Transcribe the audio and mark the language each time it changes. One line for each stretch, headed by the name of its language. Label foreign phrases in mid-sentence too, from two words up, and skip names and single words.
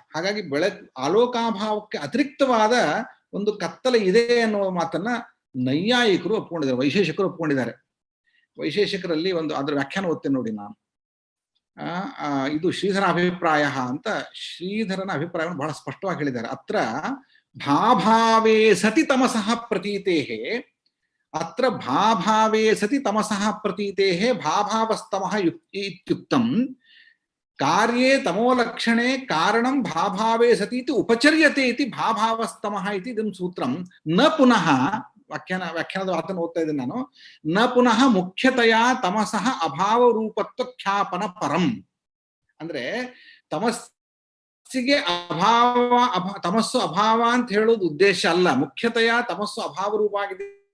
Kannada: ಹಾಗಾಗಿ ಆಲೋಕಾಭಾವಕ್ಕೆ ಅತಿರಿಕ್ತವಾದ ಒಂದು ಕತ್ತಲೆ ಇದೆ ಅನ್ನುವ ಮಾತನ್ನ ನೈಯಾಯಿಕರು ಒಪ್ಕೊಂಡಿದ್ದಾರೆ, ವೈಶೇಷಿಕರು ಒಪ್ಕೊಂಡಿದ್ದಾರೆ. ವೈಶೇಷಿಕರಲ್ಲಿ ಒಂದು ಅದ್ರ ವ್ಯಾಖ್ಯಾನ ಓದ್ತೇನೆ ನೋಡಿ ನಾನು. ಇದು ಶ್ರೀಧರ ಅಭಿಪ್ರಾಯ ಅಂತ, ಶ್ರೀಧರನ ಅಭಿಪ್ರಾಯವನ್ನು ಬಹಳ ಸ್ಪಷ್ಟವಾಗಿ ಹೇಳಿದ್ದಾರೆ.
Sanskrit: ಅತ್ರ ಭಾಭಾವೇ ಸತಿ ತಮಸಃ ಪ್ರತೀತೇಃ, ಅತ್ರ ಭಾಭಾವೇ ಸತಿ ತಮಸಃ ಪ್ರತೀತೇಃ ಭಾಭಾವಸ್ತಮಃ ಇತ್ಯುಕ್ತಂ, ಕಾರ್ಯೇ ತಮೋಲಕ್ಷಣೆ ಕಾರಣಂ ಭಾಭಾವೇ ಸತಿ ಇತಿ ಉಪಚರ್ಯತೆ ಇತಿ ಭಾಭಾವಸ್ತಮಃ ಇತಿ ಇದಂ ಸೂತ್ರಂ ನ ಪುನಃ.
Kannada: ವ್ಯಾಖ್ಯಾನದ ಮಾತನ್ನು ಓದ್ತಾ ಇದ್ದೀನಿ ನಾನು.
Sanskrit: ನ ಪುನಃ ಮುಖ್ಯತೆಯ ತಮಸಃ ಅಭಾವ ರೂಪತ್ವ ಖ್ಯಾಪನ ಪರಂ.
Kannada: ಅಂದ್ರೆ ತಮಸ್ಸಿಗೆ ತಮಸ್ಸು ಅಭಾವ ಅಂತ ಹೇಳೋದು ಉದ್ದೇಶ ಅಲ್ಲ, ಮುಖ್ಯತೆಯ ತಮಸ್ಸು ಅಭಾವ ರೂಪ ಆಗಿದೆ.